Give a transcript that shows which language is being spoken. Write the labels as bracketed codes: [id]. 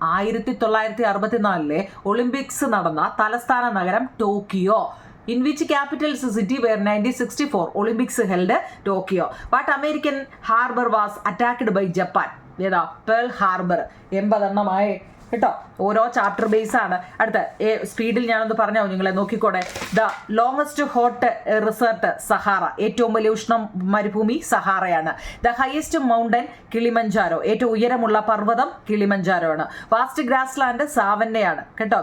[ml] 1964 Olympics നടന്ന തലസ്ഥാന നഗരം Tokyo. [en] In which capital city were 1964 Olympics held? Tokyo. What American harbor was attacked by Japan? [ml] ഏതാ? Pearl Harbor. 80 എണ്ണമായി കേട്ടോ. ഓരോ chapter base ആണ്. അടുത്ത സ്പീഡിൽ ഞാനൊന്ന് പറഞ്ഞോ നിങ്ങളെ നോക്കിക്കോട്ടെ. [en] The longest hot desert Sahara. [ml] ഏറ്റവും വലിയ ഉഷ്ണ മരുഭൂമി സഹാറയാണ്. [en] The highest mountain Kilimanjaro. [ml] ഏറ്റവും ഉയരമുള്ള പർവ്വതം കിളിമഞ്ചാരോ ആണ്. [en] vast grassland [ml] സാവന്നയാണ് കേട്ടോ.